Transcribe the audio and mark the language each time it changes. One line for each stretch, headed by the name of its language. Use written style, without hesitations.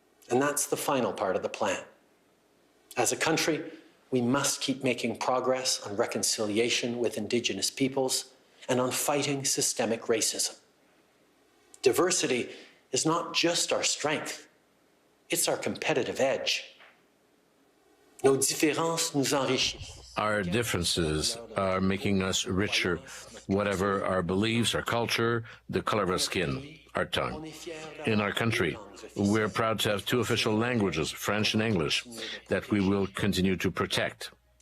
English: And that's the final part of the plan. As a country, we must keep making progress on reconciliation with Indigenous peoples and on fighting systemic racism. Diversity is not just our strength, it's our competitive edge.
French: Nos différences nous enrichissent.
English: Our differences are making us richer, whatever our beliefs, our culture, the color of our skin, our tongue. In our country, we're proud to have two official languages, French and English, that we will continue to protect.